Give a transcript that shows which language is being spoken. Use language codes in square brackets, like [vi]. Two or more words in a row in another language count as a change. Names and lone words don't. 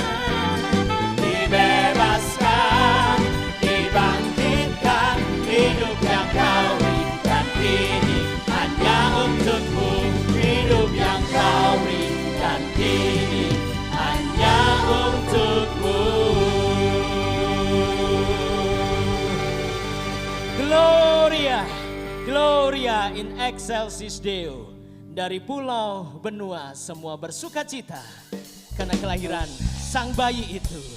[id] Dibebaskan, dibangkitkan, hidup yang kau beri, dan kini hanya untukmu, hidup yang kau beri, dan kini hanya untukmu. [la] Gloria, Gloria in excelsis Deo. [id] Dari pulau, benua, semua bersukacita karena kelahiran sang bayi itu.